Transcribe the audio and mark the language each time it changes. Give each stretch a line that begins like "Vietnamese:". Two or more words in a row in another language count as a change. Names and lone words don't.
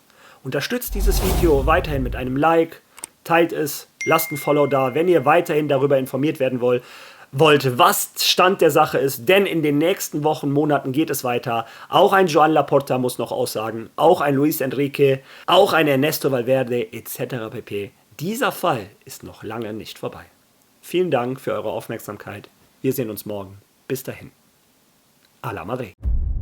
German: Unterstützt dieses Video weiterhin mit einem Like, teilt es, lasst ein Follow da, wenn ihr weiterhin darüber informiert werden wollt, was Stand der Sache ist, denn in den nächsten Wochen, Monaten geht es weiter. Auch ein Joan Laporta muss noch aussagen, auch ein Luis Enrique, auch ein Ernesto Valverde etc. pp. Dieser Fall ist noch lange nicht vorbei. Vielen Dank für eure Aufmerksamkeit. Wir sehen uns morgen. Bis dahin.
Spanish: A la Madrid.